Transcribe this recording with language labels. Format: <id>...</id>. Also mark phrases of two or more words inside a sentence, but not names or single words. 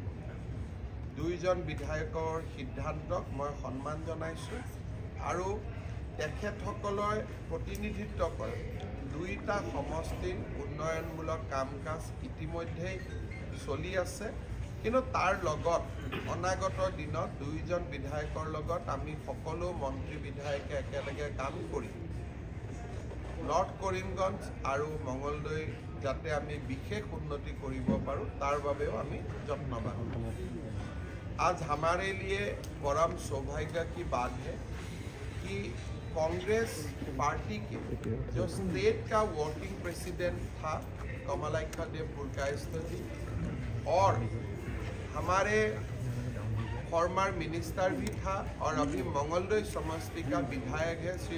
<as>দুইজন বিধায়কৰ সিদ্ধান্তক মই সন্মান জনাইছোঁ আৰু তেখেতসকলৰ প্ৰতিনিধিত্ব কৰে দুইটা সমষ্টিৰ উন্নয়নমূলক কাম কাজ ইতিমধ্যেই চলি আছে, কিন্তু তাৰ লগত অনাগত দিনত দুইজন বিধায়কৰ লগত আমি সকলো মন্ত্ৰী বিধায়কে একেলগে কাম কৰি নৰ্থ কৰিমগঞ্জ আৰু মঙলদৈ যাতে আমি বিশেষ উন্নতি কৰিব পাৰোঁ তাৰ বাবেও আমি যত্নবান।</as> <hi>आज हमारे लिए परम सौभाग्य की बात है कि कांग्रेस पार्टी के जो स्टेट का</hi> <en>working president</en> <hi>था कमलाक्ष देव पुरकायस्थ जी और हमारे</hi> <en>former minister</en> <hi>भी था और अभी मंगलदोई समष्टि का विधायक है श्री</hi>